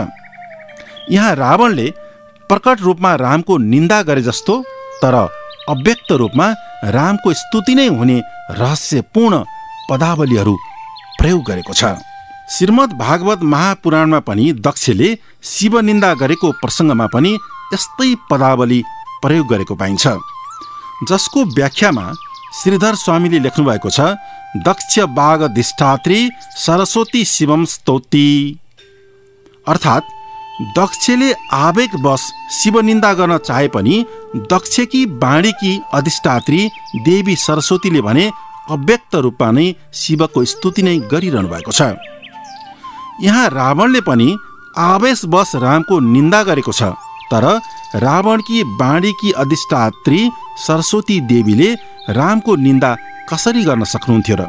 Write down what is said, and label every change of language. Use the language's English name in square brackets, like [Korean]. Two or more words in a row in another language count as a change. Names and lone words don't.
[Nepali] यहाँ रावणले प्रकट रूपमा रामको निन्दा गरे जस्तो, तर अव्यक्त रूपमा रामको स्तुति नै हुने रहस्यपूर्ण पदावलीहरू प्रयोग गरेको छ। श्रीमद् भागवत महापुराणमा पनि दक्षले शिव निन्दा गरेको प्रसङ्गमा पनि यस्तै पदावली प्रयोग गरेको पाइन्छ, जसको व्याख्यामा श्रीधर स्वामीले लेख्नु भएको छ, [Sanskrit] दक्ष बाघ धिष्ठात्री सरस्वती शिवम स्तौति। [Nepali] अर्थात् दक्षले आवेगवश शिव निन्दा गर्न चाहे पनि दक्षकी वाणीकी अधिष्ठात्री देवी सरस्वतीले भने अव्यक्त रूपमा नै शिवको स्तुति नै गरिरहनु भएको छ। यहाँ रावणले पनि आवेशवश रामको निन्दा गरेको छ, तर रावणकी वाणीकी अधिष्ठात्री सरस्वती देवीले रामको निन्दा कसरी गर्न सक्नुहुन्थ्यो र?